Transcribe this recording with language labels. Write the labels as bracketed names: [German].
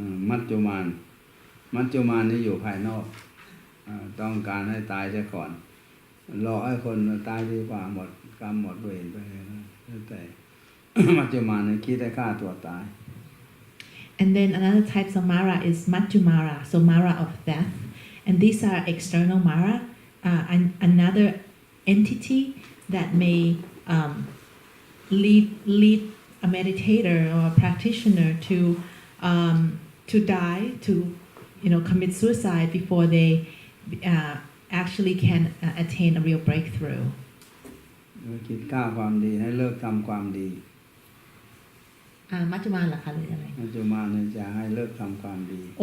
[Thai] มัจจุมานนี่อยู่ภายนอกต้องการให้ตายซะก่อนรอให้คนตายดีกว่าหมดกรรมหมดเวรไปนะแต่ มัจจุมานนี่คิดให้ฆ่าตัวตาย [English] And then another type of mara is majjumara, so mara of death. And these are external mara, another entity that may lead a meditator or a practitioner to die, to commit suicide before they actually can attain a real breakthrough. [Thai] คิดฆ่าความดีให้เลิกทำความดี มัจจุมาเหรอคะหรืออะไร มัจจุมานนี่จะให้เลิกทำความดี